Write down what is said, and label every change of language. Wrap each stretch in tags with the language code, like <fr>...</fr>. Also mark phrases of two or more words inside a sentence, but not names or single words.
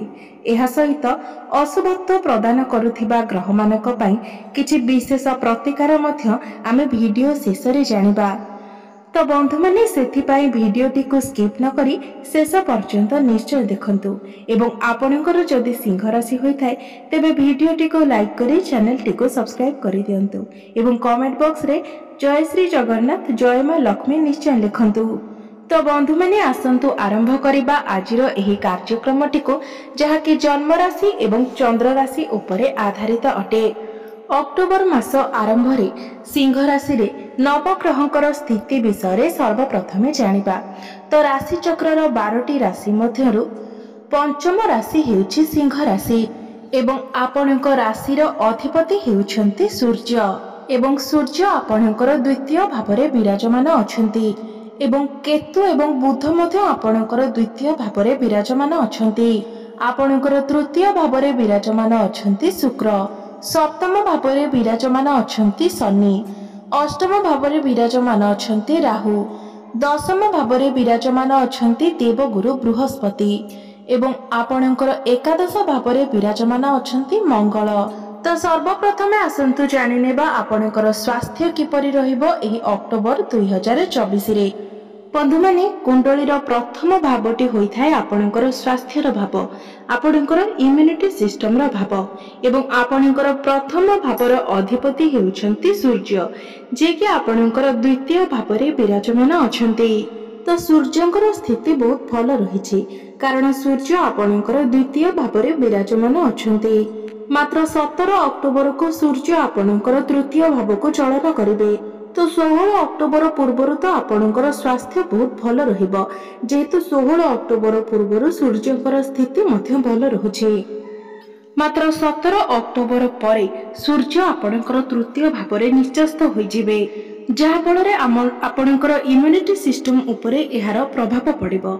<or>ଏହା ସହିତ ଅଶୁଭତ୍ୱ ପ୍ରଦାନ କରୁଥିବା ଗ୍ରହ ମାନଙ୍କ ପାଇଁ କିଛି ବିଶେଷ ପ୍ରତିକାର ମଧ୍ୟ ଆମେ ଭିଡିଓ ଶେଷ ରେ ଜାଣିବା। ତ ବନ୍ଧୁ ମାନେ ସେଥି ପାଇଁ ଭିଡିଓଟି କୁ ସ୍କିପ୍ ନ କରି ଶେଷ ପର୍ଯ୍ୟନ୍ତ ନିଶ୍ଚୟ ଦେଖନ୍ତୁ ଏବଂ ଆପଣଙ୍କର ଯଦି ସିଂହ ରାଶି ହୋଇ ଥାଏ ତେବେ ଭିଡିଓଟି କୁ ଲାଇକ୍ କରି ଚ୍ୟାନେଲ ଟି କୁ ସବସ୍କ୍ରାଇବ୍ କରି ଦିଅନ୍ତୁ ଏବଂ</or> <en>comment box</en> <or>ରେ ଜୟ ଶ୍ରୀ ଜଗନ୍ନାଥ ଜୟ ମା ଲକ୍ଷ୍ମୀ ନିଶ୍ଚୟ ଲେଖନ୍ତୁ। ତ ବନ୍ଧୁ ମାନେ ଆସନ୍ତୁ ଆରମ୍ଭ କରିବା ଆଜିର ଏହି କାର୍ଯ୍ୟକ୍ରମଟି କୁ ଯାହାକି ଜନ୍ମ ରାଶି ଏବଂ ଚନ୍ଦ୍ର ରାଶି ଉପରେ ଆଧାରିତ ଅଟେ। ଅକ୍ଟୋବର ମାସ ଆରମ୍ଭ ରେ ସିଂହ ରାଶି ରେ ନବଗ୍ରହଙ୍କର ସ୍ଥିତି ବିଷୟ ରେ ସର୍ବପ୍ରଥମେ ଜାଣିବା। ତ ରାଶି ଚକ୍ରର 12ଟି ରାଶି ମଧ୍ୟରୁ ପଞ୍ଚମ ରାଶି ହେଉଛି ସିଂହ ରାଶି ଏବଂ ଆପଣଙ୍କ ରାଶିର ଅଧିପତି ହେଉଛନ୍ତି ସୂର୍ଯ୍ୟ ଏବଂ ସୂର୍ଯ୍ୟ ଆପଣଙ୍କର ଦ୍ୱିତୀୟ ଭାବରେ ବିରାଜମାନ ଅଛନ୍ତି ଏବଂ କେତୁ ଏବଂ ବୁଧ ମଧ୍ୟ ଆପଣଙ୍କର ଦ୍ୱିତୀୟ ଭାବରେ ବିରାଜମାନ ଅଛନ୍ତି। ଆପଣଙ୍କର ତୃତୀୟ ଭାବରେ ବିରାଜମାନ ଅଛନ୍ତି ଶୁକ୍ର, ସପ୍ତମ ଭାବରେ ବିରାଜମାନ ଅଛନ୍ତି ଶନି, ଅଷ୍ଟମ ଭାବରେ ବିରାଜମାନ ଅଛନ୍ତି ରାହୁ, ଦଶମ ଭାବରେ ବିରାଜମାନ ଅଛନ୍ତି ଦେବଗୁରୁ ବୃହସ୍ପତି ଏବଂ ଆପଣଙ୍କର ଏକାଦଶ ଭାବରେ ବିରାଜମାନ ଅଛନ୍ତି ମଙ୍ଗଳ। ତ ସର୍ବପ୍ରଥମେ ଆସନ୍ତୁ ଜାଣିନେବା ଆପଣଙ୍କର ସ୍ୱାସ୍ଥ୍ୟ କିପରି ରହିବ ଏହି ଅକ୍ଟୋବର 2024 ରେ। ବନ୍ଧୁ ମାନେ କୁଣ୍ଡଳୀର ପ୍ରଥମ ଭାବଟି ହୋଇଥାଏ ଆପଣଙ୍କର ସ୍ୱାସ୍ଥ୍ୟର ଭାବ, ଆପଣଙ୍କର स्वास्थ्यर भाव, आपणकर</or> <en>immunity system</en> <or>ର ଭାବ ଏବଂ ଆପଣଙ୍କର ପ୍ରଥମ ଭାବର ଅଧିପତି ହେଉଛନ୍ତି ସୂର୍ଯ୍ୟ ଯେ କି ଆପଣଙ୍କର ଦ୍ୱିତୀୟ ଭାବରେ ବିରାଜମାନ ଅଛନ୍ତି। ତ ସୂର୍ଯ୍ୟଙ୍କର ସ୍ଥିତି ବହୁତ ଭଲ ରହିଛି କାରଣ ସୂର୍ଯ୍ୟ ଆପଣଙ୍କର ଦ୍ୱିତୀୟ ଭାବରେ ବିରାଜମାନ ଅଛନ୍ତି। ମାତ୍ର 17 ଅକ୍ଟୋବର କୁ ସୂର୍ଯ୍ୟ ଆପଣଙ୍କର ତୃତୀୟ ଭାବ କୁ ଚଳନ କରିବେ। ତ 16 ଅକ୍ଟୋବର ପୂର୍ବରୁ ତ ଆପଣଙ୍କର ସ୍ୱାସ୍ଥ୍ୟ ବହୁତ ଭଲ ରହିବ ଯେହେତୁ 16 ଅକ୍ଟୋବର ପୂର୍ବରୁ ସୂର୍ଯ୍ୟଙ୍କର ସ୍ଥିତି ମଧ୍ୟ ଭଲ ରହୁଛି। ମାତ୍ର 17 ଅକ୍ଟୋବର ପରେ ସୂର୍ଯ୍ୟ ଆପଣଙ୍କର ତୃତୀୟ ଭାବରେ ନିଶ୍ଚସ୍ତ ହୋଇଯିବେ ଯାହା ଫଳ ରେ ଆପଣଙ୍କର</or> <en>immunity system</en> <or>ଉପରେ ଏହାର ପ୍ରଭାବ ପଡ଼ିବ।</or>